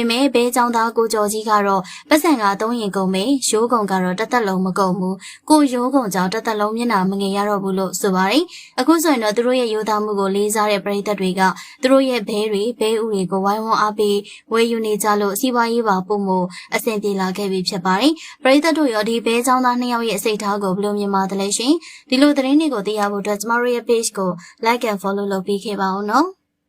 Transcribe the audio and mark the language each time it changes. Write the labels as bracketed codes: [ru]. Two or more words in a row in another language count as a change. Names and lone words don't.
[my] မဲ့ဘဲချောင်းသားကိုကျော်ကြီးကတော့ပတ်စံက3ရင်ကုန်မယ်ရိုးကုန်ကတော့တစ်သက်လုံးမကုန်ဘူး။ကိုရိုးကုန်ကြောင့်တစ်သက်လုံးမျက်နှာမငယ်ရတော့ဘူးလို့ဆိုပါတယ်။အခုဆိုရင်တော့သူတို့ရဲ့ရိုးသားမှုကိုလေးစားတဲ့ပရိသတ်တွေကသူတို့ရဲ့ဘဲဥတွေကိုဝိုင်းဝန်းအားပေးဝယ်ယူနေကြလို့စီးပွားရေးပါပုံမှုအဆင်ပြေလာခဲ့ပြီဖြစ်ပါတယ်။ပရိသတ်တို့ရောဒီဘဲချောင်းသား2ယောက်ရဲ့စိတ်ထားကိုဘယ်လိုမြင်ပါသလဲရှင်။ဒီလိုသတင်းတွေကိုသိရဖို့အတွက်ကျမတို့ရဲ့ page ကို [en] like and follow [my] လုပ်ပေးခဲ့ပါဦးနော်။